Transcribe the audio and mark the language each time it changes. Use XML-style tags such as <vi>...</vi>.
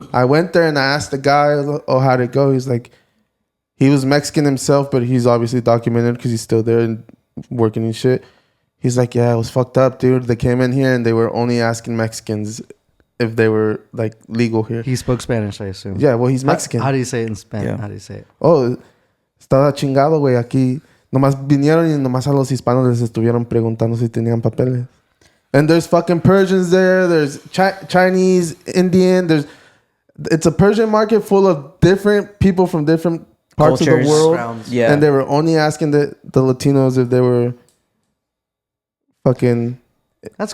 <en>I went there and I asked the guy, "Oh, how'd it go?" He's like, he was Mexican himself, but he's obviously documented because he's still there and working and shit. He's like, yeah, it was fucked up, dude. They came in here and they were only asking Mexicans if they were like legal here. He spoke Spanish, I assume. Yeah, well, he's Mexican. How do you say it in Spanish? Yeah. How do you say it?</en> <es>Oh, estaba chingado, güey. Aquí nomás vinieron y nomás a los hispanos les estuvieron preguntando si tenían papeles.</es> <en>And there's fucking Persians there. There's Chinese, Indian. It's a Persian market full of different people from different parts Cultures, of the world. rounds. Yeah. And they were only asking the Latinos if they were fucking That's</en>